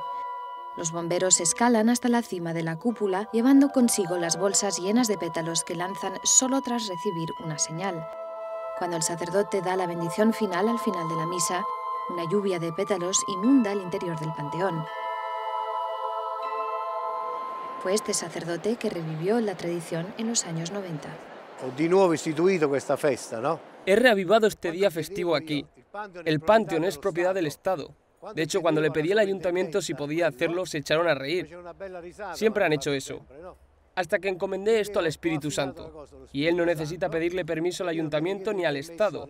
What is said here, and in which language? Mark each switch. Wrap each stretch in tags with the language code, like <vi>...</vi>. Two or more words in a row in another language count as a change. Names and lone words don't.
<es>Los bomberos escalan hasta la cima de la cúpula, llevando consigo las bolsas llenas de pétalos que lanzan solo tras recibir una señal. Cuando el sacerdote da la bendición final al final de la misa, una lluvia de pétalos inunda el interior del panteón. Fue este sacerdote que revivió la tradición en los años 90.</es> <it>Ho di nuovo istituito questa festa,</it> <es>¿no? He reavivado este día festivo aquí. El Panteón es propiedad del Estado. De hecho, cuando le pedí al ayuntamiento si podía hacerlo, se echaron a reír. Siempre han hecho eso. Hasta que encomendé esto al Espíritu Santo. Y él no necesita pedirle permiso al ayuntamiento ni al Estado.</es>